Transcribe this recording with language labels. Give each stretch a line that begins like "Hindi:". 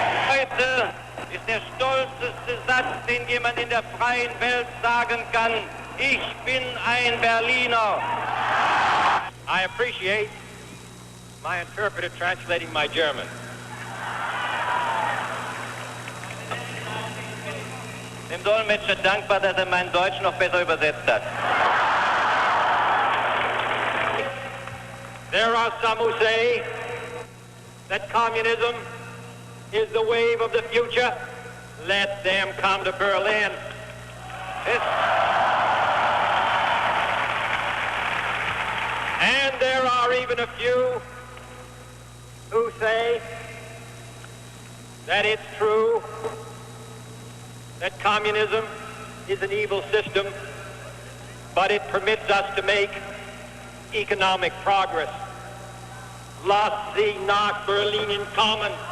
German: Heute ist der stolzeste Satz, den jemand in der freien Welt sagen kann: Ich bin ein Berliner.
English: I appreciate my interpreter translating my German.
German: Dem Dolmetscher dankbar, dass mein Deutsch noch besser übersetzt hat.
English: There are some who say that communism is the wave of the future. Let them come to Berlin. And there are even a few who say that it's true that communism is an evil system, but it permits us to make economic progress.
German: Lass sie nach Berlin kommen.